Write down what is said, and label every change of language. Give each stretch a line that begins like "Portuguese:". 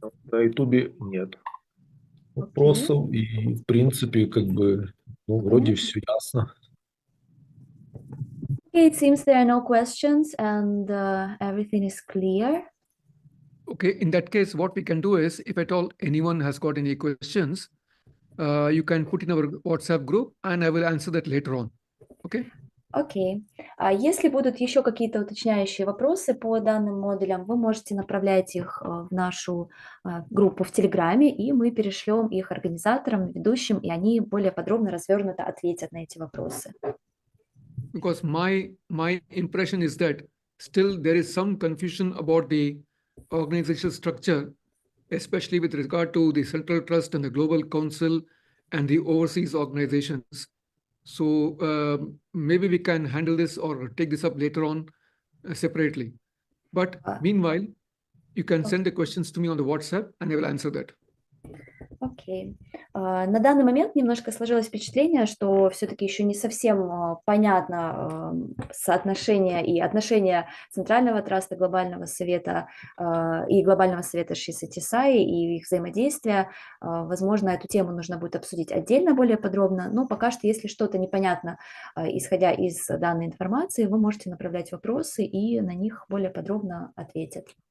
Russian: На YouTube нет вопросов, и в принципе, как бы, вроде все ясно.
English: Okay, it seems there are no questions and everything is clear. Okay, in that case, what we can do is, if at all anyone has got any questions, you can put in our WhatsApp group and I will answer that later on. Okay?
Russian: Окей. А если будут еще какие-то уточняющие вопросы по данным модулям, вы можете направлять их в нашу группу в Телеграме, и мы перешлем их организаторам, ведущим, и они более подробно, развернуто ответят на эти вопросы.
English: Because my impression is that still there is some confusion about the organizational structure, especially with regard to the Central Trust and the Global Council and the overseas organizations. So maybe we can handle this or take this up later on separately. But meanwhile, you can send the questions to me on the WhatsApp and I will answer that.
Russian: Окей. На данный момент немножко сложилось впечатление, что все-таки еще не совсем понятно соотношение и отношение Центрального траста Глобального совета и Глобального совета Шри Сатья Саи и их взаимодействия. Возможно, эту тему нужно будет обсудить отдельно, более подробно, но пока что, если что-то непонятно, исходя из данной информации, вы можете направлять вопросы, и на них более подробно ответят.